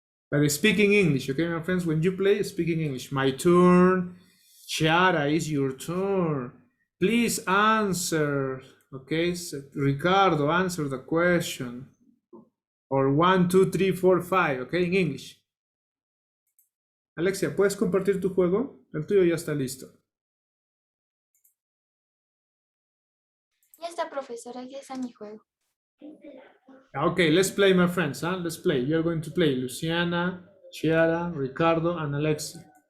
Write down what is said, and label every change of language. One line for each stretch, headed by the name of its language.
English: But speaking English, okay, my friends? When you play, speaking English. My turn. Chiara, it's your turn. Please answer, okay? So, Ricardo, answer the question. Or 1, 2, 3, 4, 5, okay, in English.
Spanish: Alexia, ¿puedes compartir tu juego? El tuyo ya está listo. Ya está, profesora, aquí está mi juego.
English: Okay, let's play, my friends. Huh? Let's play. You're going to play Luciana, Chiara, Ricardo, and Alexia.